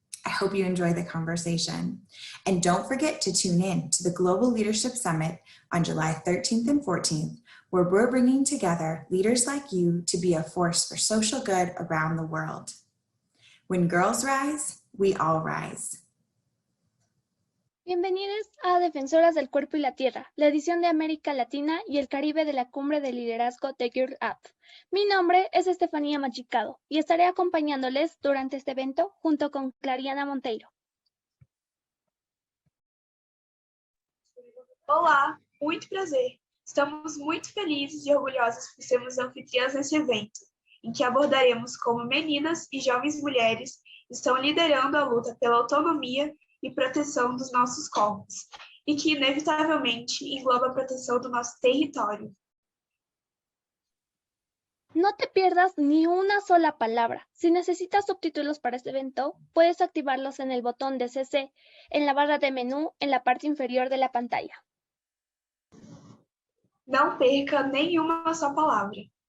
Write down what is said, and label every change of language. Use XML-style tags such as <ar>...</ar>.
<en>I hope you enjoy the conversation. And don't forget to tune in to the Global Leadership Summit on July 13th and 14th, where we're bringing together leaders like you to be a force for social good around the world. When girls rise, we all rise.</en> <es>Bienvenidos a Defensoras del Cuerpo y la Tierra, la edición de América Latina y el Caribe de la Cumbre de Liderazgo de Girl Up. Mi nombre es Estefanía Machicado y estaré acompañándoles durante este evento junto con Clariana Monteiro.</es> <pt>Olá, muito prazer. Estamos muito felizes e orgulhosas por sermos anfitriãs nesse evento, em que abordaremos como meninas e jovens mulheres estão liderando a luta pela autonomia e proteção dos nossos corpos, e que inevitavelmente engloba a proteção do nosso território.</pt> <es>No te pierdas ni una sola palabra. Si necesitas subtítulos para este evento, puedes activarlos en el botón de CC, en la barra de menú, en la parte inferior de la pantalla.</es> <pt>Não perca nenhuma só palavra.</pt>